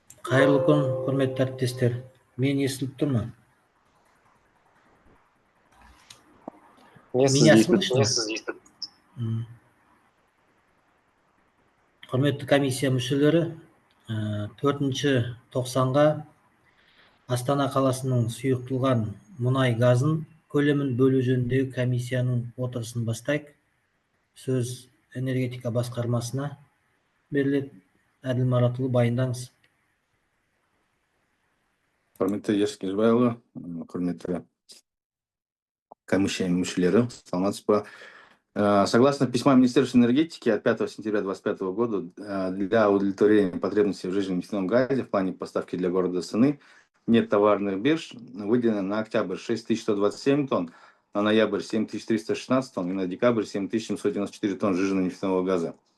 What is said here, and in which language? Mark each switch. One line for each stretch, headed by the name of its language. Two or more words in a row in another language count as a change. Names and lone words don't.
Kazakh: Қайырлы күн, құрметті әріптестер. Мен естіліп тұрмын.
Russian: Меня слышно?
Kazakh: Құрметті комиссия мүшелері, 4-ші тоқсанға Астана қаласының сұйылтылған мұнай газын көлемін бөлу жөніндегі комиссияның отырысын бастайық. Сөз энергетика басқармасына беріледі. Әділ Маратұлы, баяндаңыз. Құрметті Ерсін Кенжебайұлы, құрметті комиссия мүшелері, саламатсыз ба?
Russian: Согласно письма Министерства энергетики от 5 сентября 2025 года для удовлетворения потребностей в жиженном нефтяном газе в плане поставки для города Астаны нет товарных бирж выделено на октябрь 6127 тонн, на ноябрь 7316 тонн и на декабрь 7794 тонн жиженного нефтяного газа.